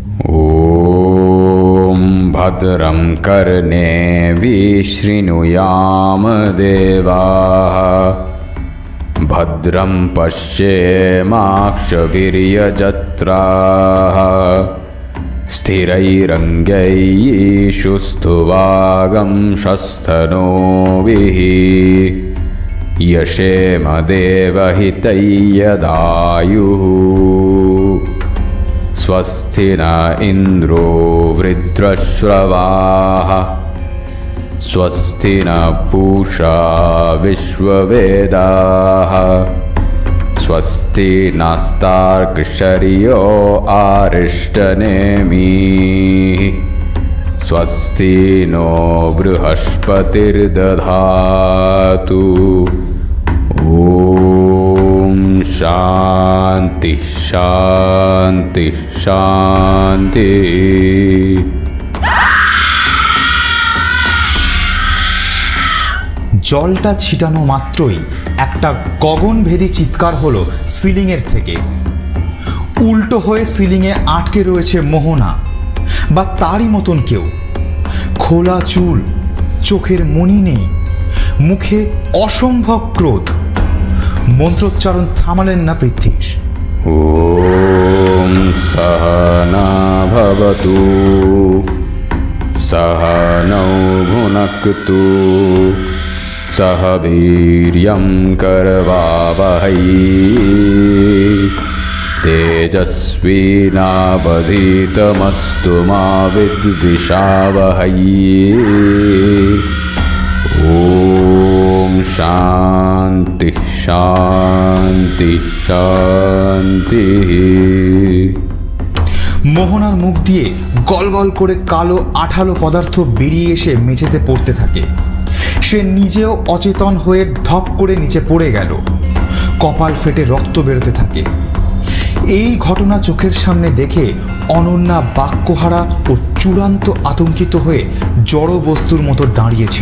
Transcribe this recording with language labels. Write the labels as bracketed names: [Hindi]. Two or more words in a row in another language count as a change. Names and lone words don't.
[Sanskrit] ওম ভদ্রম কর্ণেভি শৃণুয়াম দেবাঃ, ভদ্রম পশ্যেমাক্ষভির্যজত্রাঃ, স্থিরৈরঙ্গৈঃ স্থুভাগംশস্তনूभिः, यशेम देवहितैर्यदायुः। स्वस्ति न इन्द्रो वृत्रश्रवाः स्वस्ति न पूषा विश्ववेदाः स्वस्ति नस्तार्क्ष्यर्यो अरिष्टनेमिः स्वस्ति नो बृहस्पतिर्दधातु ॐ शान्ति शान्ति शान्ति। [Bangla] জলটা ছিটানো মাত্রই একটা গগনভেদী চিৎকার হলো সিলিংয়ের থেকে। উল্টো হয়ে সিলিংয়ে আটকে রয়েছে মোহনা বা তারই মতন কেউ। খোলা চুল, চোখের মনি নেই, মুখে অসম্ভব ক্রোধ। মন্ত্রোচ্চারণ থামালেন না পৃথ্বীশ। [Sanskrit] ॐ सहना भवतु सहनौ भुनक्तु सह वीर्यं करवावहै तेजस्विनावधीतमस्तु मा विद्विषावहै। ॐ शान्ति शान्ति शान्ति। [Bangla] মোহনার মুখ দিয়ে গলগল করে কালো আঠালো পদার্থ বেরিয়ে এসে মেঝেতে পড়তে থাকে। সে নিজেও অচেতন হয়ে ধপ করে নিচে পড়ে গেল। কপাল ফেটে রক্ত বেরোতে থাকে। এই ঘটনা চোখের সামনে দেখে অনন্যা বাক্যহারা ও চূড়ান্ত আতঙ্কিত হয়ে জড় বস্তুর মতো দাঁড়িয়েছিল।